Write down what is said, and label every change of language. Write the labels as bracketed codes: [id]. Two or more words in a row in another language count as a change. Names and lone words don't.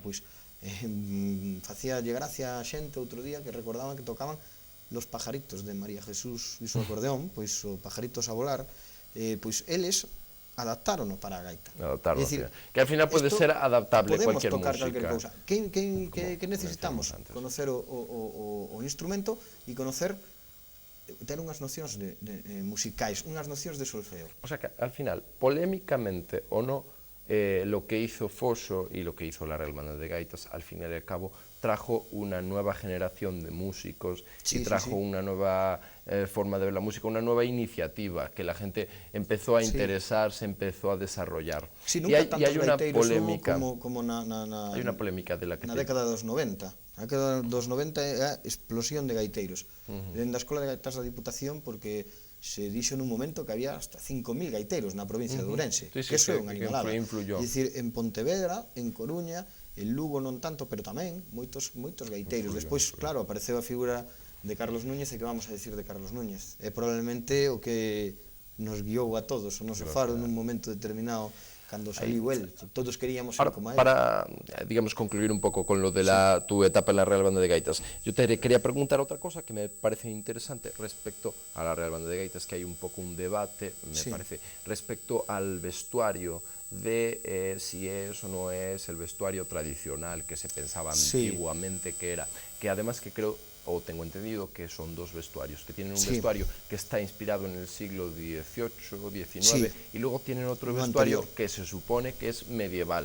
[gl] Pois facíalle gracia a xente outro día que recordaban que tocaban Los Pajaritos de María Jesús e su acordeón, pois o Pajaritos a volar, pois eles adaptárono para a gaita. [es] Adaptarlo, que al final [gl] pode ser [es] adaptable cualquier música. [gl] Podemos tocar calquer cousa. Que necesitamos? Conocer o instrumento e conocer, ter unhas nocións musicais, unhas nocións de solfeo. [es] O sea que, al final, polémicamente o no, lo que hizo Foso y lo que hizo la Real Banda de Gaitas, al fin y al cabo, trajo una nueva generación de músicos y trajo una nueva forma de ver la música, una nueva iniciativa que la gente empezó a interesarse, empezó a desarrollar. [gl] Sí, nunca tantos gaiteiros [es] como hay una polémica de la que [gl] na década dos 90. Na década dos 90 é a explosión de gaiteiros. Dentro da Escola de Gaitas da Diputación, porque se dixo nun momento que había hasta 5.000 gaiteiros na provincia de Ourense, que iso é unha animalada. É dicir, en Pontevedra, en Coruña, en Lugo non tanto, pero tamén moitos gaiteiros. Despois, claro, apareceu a figura de Carlos Núñez, e que [es] vamos a decir [gl] de Carlos Núñez? É probablemente o que nos guiou a todos, o noso faro nun momento determinado, cando saliu él, [es] todos queríamos ser como él. Para, digamos, concluir un poco con lo de tu etapa en la Real Banda de Gaitas, yo te quería preguntar otra cosa que me parece interesante respecto a la Real Banda de Gaitas, que hay un poco un debate, me parece, respecto al vestuario de si es o no es el vestuario tradicional que se pensaba antiguamente que era, que además que creo, o tengo entendido que son dos vestuarios, que tienen un vestuario que está inspirado en el siglo XVIII, XIX, y luego tienen otro vestuario que se supone que es medieval.